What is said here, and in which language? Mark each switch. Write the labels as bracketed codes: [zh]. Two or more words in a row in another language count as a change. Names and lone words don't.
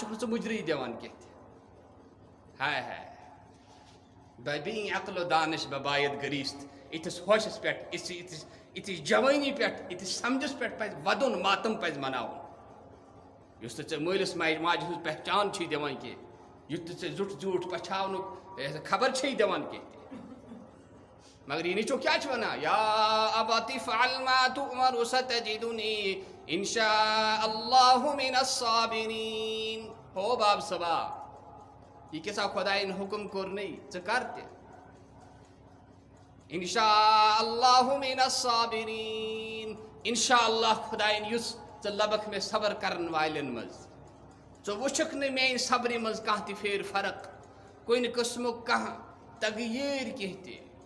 [ks] چھُکھ نہٕ ژٕ مُجرٲیی دِوان کینٛہہ تہِ ہاے ہاے بے بیٖنۍ عقل و دانش بے باید گریٖست یِتھِس ہوشس پٮ۪ٹھ یِتھِس جوٲنی پٮ۪ٹھ یِتھِس سمجھس پٮ۪ٹھ پزِ ودُن ماتم پزِ مناوُن یُس نہٕ ژےٚ مٲلِس ماجہِ ہٕنٛز پہچان چھُے دِوان کینٛہہ یُتھ نہٕ ژےٚ زیُٹھ زیوٗٹھ پچھاونُک خبر چھے دِوان کینٛہہ تہِ مگر یہِ نیٚچو کیٛاہ چھُ وَنان [ar] یا ابت افعل ما تؤمر ستجدنی ان شاء اللہ من الصابرین [ks] ہو باب صبا یہ کیٛاہ سا خۄدایَن حُکم کوٚرنٕے ژٕ کر تہِ [ar] انشاء اللہ من الصابرین انشاء اللہ [ks] خۄدایَن یُس ژٕ لبکھ مےٚ صبر کرن والٮ۪ن منٛز ژٕ وٕچھکھ نہٕ میٛانہِ صبرِ منٛز کانٛہہ تہِ پھیرٕ فرق کُنہِ قٕسمُک کانٛہہ تغیٖر کینٛہہ تہِ